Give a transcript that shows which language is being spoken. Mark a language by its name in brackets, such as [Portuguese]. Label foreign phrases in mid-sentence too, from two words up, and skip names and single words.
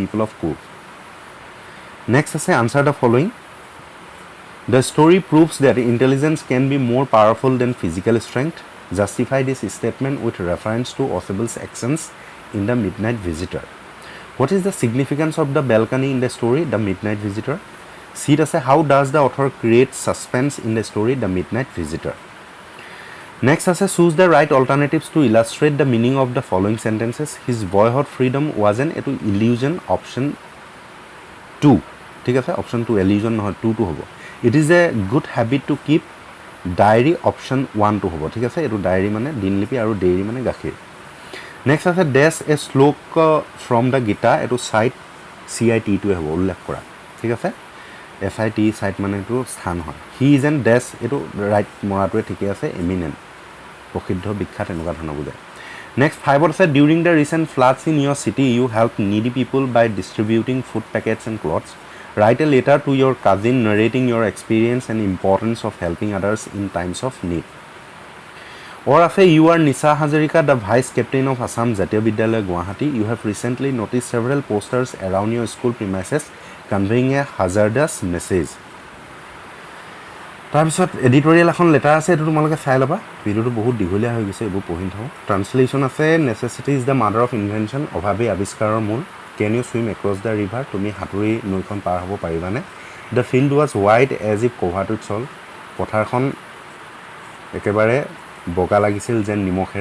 [English] people of Coorg next ase answer the following the story proves that intelligence can be more powerful than physical strength justify this statement with reference to Oswald's actions in The Midnight Visitor what is the significance of the balcony in the story The Midnight Visitor see ase how does the author create suspense in the story The Midnight Visitor Next আছে choose the right alternatives to illustrate the meaning of the following sentences. His boyhood freedom was an এটো illusion option 2 [Assamese] ঠিক আছে [English] option 2 illusion [Assamese] নহয় 2 to হ'ব. [English] It is a good habit to keep diary option 1 [Assamese] to হ'ব ঠিক আছে এটো [English] diary [Assamese] মানে দিনলিপি আৰু [English] dairy [Assamese] মানে গাখীৰ. Next আছে [English] dash a slok from the Gita [Assamese] এটো [English] site CIT [Assamese] to হ'ব উল্লেখ কৰা ঠিক আছে [English] SIT site [Assamese] মানে এটো স্থান হয়. [English] He is an dash [Assamese] এটো right মৰাটোৱে ঠিকে আছে eminent প্ৰসিদ্ধ বিখ্যাত এনেকুৱা ধৰণৰ বুজায়. [English] Next 5 আছে during the recent floods in your city you helped needy people by distributing food packets and clothes. Write a letter to your cousin narrating your experience and importance of helping others in times of need. Or আছে you are Nisa Hazarika, the vice captain of Assam Jatiya Vidyalaya Guwahati. You have recently noticed several posters around your school premises conveying a hazardous message. [Assamese] তাৰপিছত এডিটৰিয়েল এখন লেটাৰ আছে এটো তোমালোকে চাই লবা ভিডিওটো বহুত দীঘলীয়া হৈ গৈছে এবোৰ পঢ়ি থাও ট্ৰান্সলেচন আছে [English] necessity is the mother of invention [Assamese] অভাৱে আৱিষ্কাৰৰ মূল [English] can you swim across the river [Assamese] তুমি সাঁতুৰি নৈখন পাৰ হ'ব পাৰিবানে [English] the field was white as if covered with salt [Assamese] পথাৰখন একেবাৰে বগা লাগিছিল যেন নিমখেৰে